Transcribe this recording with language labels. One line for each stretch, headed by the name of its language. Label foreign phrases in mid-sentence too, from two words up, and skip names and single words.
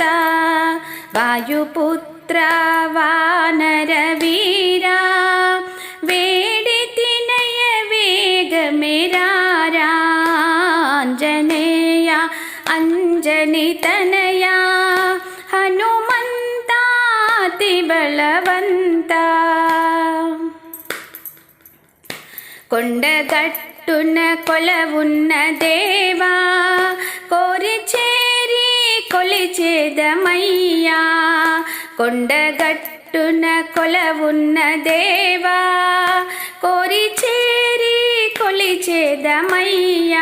Kannada: ವಾಯುಪುತ್ರ ವಾನರ ವೀರ ವೇಡಿತಿನಯ ವೇಗ ಮೇರಾರ. ಆಂಜನೇಯ ಅಂಜನಿ ತನಯ ಹನುಮಂತ ಅತಿ ಬಲವಂತ.
Telugu: కొండగట్టున కొలవున్న దేవా కోరి చేరి కొలిచేదమయ్యా. కొండగట్టున కొలవున్న దేవా కోరి చేరి కొలిచేదమయ్యా.